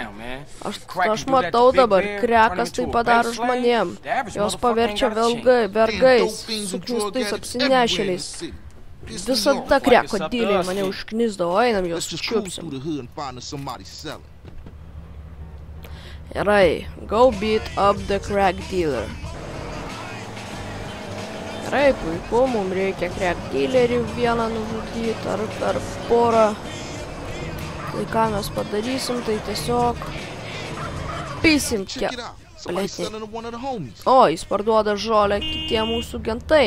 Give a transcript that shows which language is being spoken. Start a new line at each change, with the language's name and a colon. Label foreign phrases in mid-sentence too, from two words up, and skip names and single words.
Lithuanian: Aš matau dabar, krekas tai padaro žmonėm. Jos paverčia vergais, suknistais apsinešėliais. Visada kreko dyliai mane užknisdavo, einam jos čiupsim. Gerai,
English: go beat up the crack dealer.
Lithuanian: Gerai, puiku, mums reikia
English: crack dealerį
Lithuanian: vieną nužudyti ar per porą. Tai ką mes padarysim, tai tiesiog pisim čia. O, jis parduoda žolę kitie mūsų gentai.